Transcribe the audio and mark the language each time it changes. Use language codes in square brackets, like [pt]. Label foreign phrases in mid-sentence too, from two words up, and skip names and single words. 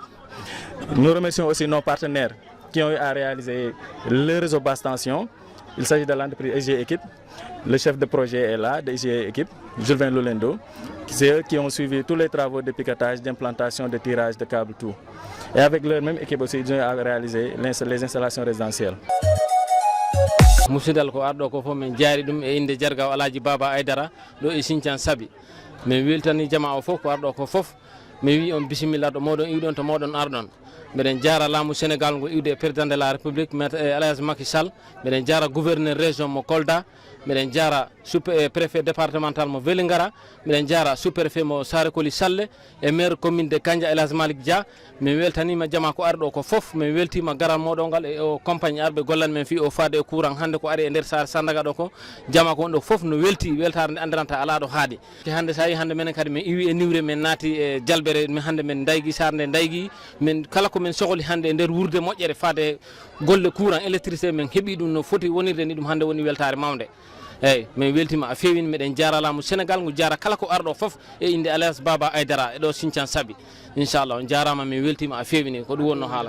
[fr] Nous remercions aussi nos partenaires qui ont eu à réaliser le réseau basse tension. Il s'agit de l'entreprise SG Equipe. Le chef de projet est là, de SG Equipe, Julien Lolendo. C'est eux qui ont suivi tous les travaux de picotage, d'implantation, de tirage de câbles, tout. Et avec leur même équipe aussi, ils ont réalisé les installations résidentielles. [ff] Musidal ko ardo ko fo men jaari dum e inde jargaw Alaaji Baba Aydara do e Sinthiang Sabi men weltani jama o fof ko ardo ko fof mi wi on bisimilla do modon iwdon to modon ardon meden jara laamu Sénégal ngo iwde [fr] président de la République maître El Hadj [ff] Macky Sall meden jara gouverneur région mo Kolda meden jara préfet départemental mo Vélingara meden jara [fr] sous-préfet mo [ff] Sarekoli Salle e [fr] maire commune de Kanja [ff] El Hadj Malick Dia min weltanima jama ko ardo ko fof min weltima garal modon gal e o compagnie arbe gollan men fi o faade e courant hande ko ari e der sar Sandaga do ko jama ko do fof no welti weltare nde andiranta ala do haadi hande sayi hande men kadi min iwi e niwre men naati e jalbere min hande men daygi sarde daygi min kala ko men sohli hande e der wurde moƴƴere faade golle [fr] courant électricité [ff] men heɓi ɗum no foti wonirde ni ɗum hande woni weltare mawde eyyi min weltima a fewini meɗen jaralamu Sénégal ngu jara kala ko arɗo foof e inde Alhaji Baba Aydara e ɗo Sinthiang Sabi inchallah on jarama min weltima a fewini ko ɗum wonno haala